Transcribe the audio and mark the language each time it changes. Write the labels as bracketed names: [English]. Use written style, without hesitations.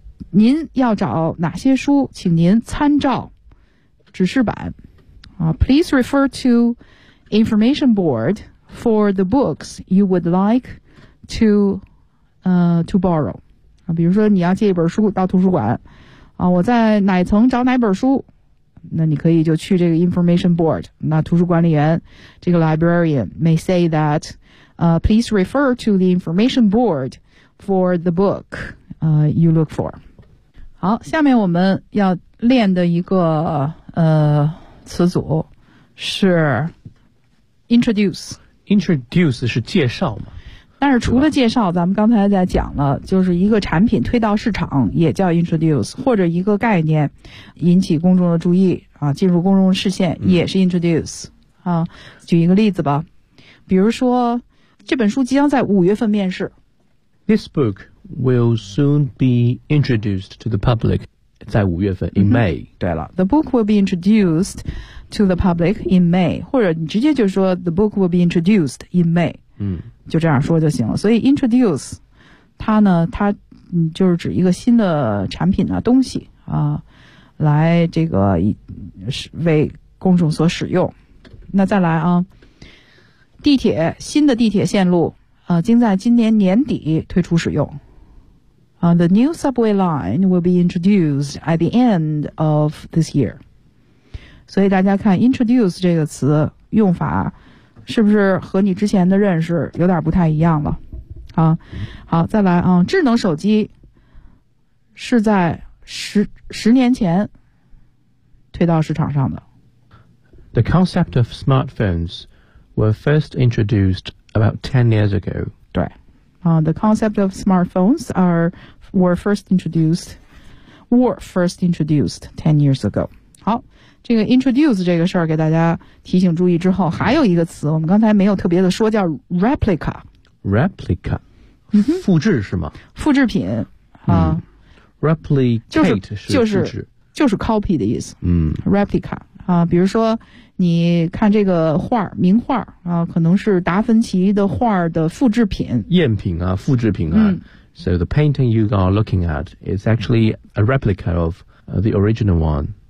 [Chinese] 您要找哪些书，请您参照指示板啊。 [English] Please refer to information board for the books you would like to borrow. [Chinese] 啊，比如说你要借一本书到图书馆啊，我在哪层找哪本书，那你可以就去这个 information board。那图书管理员这个 [English] librarian may say thatPlease refer to the information board for the book you look for. [Chinese] 好，下面我们要练的一个词组是 introduce。 Introduce 是介绍吗？但是除了介绍，咱们刚才在讲了，就是一个产品推到市场也叫 introduce， 或者一个概念引起公众的注意啊，进入公众视线也是 introduce。啊，举一个例子吧，比如说这本书即将在五月份面世。 [English] This book will soon be introduced to the public. [Chinese] 在五月份 [English] in May.、 [Chinese] 嗯、 [English] 对了 ，The book will be introduced to the public in May. 或者你直接就说 The book will be introduced in May. 嗯， [Chinese] 就这样说就行了。所以 introduce 它呢，它就是指一个新的产品啊，东西啊，来这个为公众所使用。那再来啊，地铁新的地铁线路啊，将在今年年底推出使用。 [English] The new subway line will be introduced at the end of this year. [Chinese] 所以大家看 introduce 这个词用法是不是和你之前的认识有点不太一样了啊？好，再来啊，智能手机是在十年前推到市场上的。 [English] The concept of smartphones were first introduced about 10 years ago. 对、the concept of smartphones were first introduced 10 years ago. [Chinese] 好，这个 introduce 这个事儿给大家提醒注意之后，还有一个词我们刚才没有特别的说，叫 replica. Replica. 复制是吗？复制品。啊、 [English] Replicate [Chinese] 是复制。就是 copy 的意思。嗯。 [English] Replica. [Chinese] 比如说你看这个画名画啊，可能是达芬奇的画的复制品，赝品啊，复制品啊、嗯、 [English] So the painting you are looking at is actually a replica of、the original one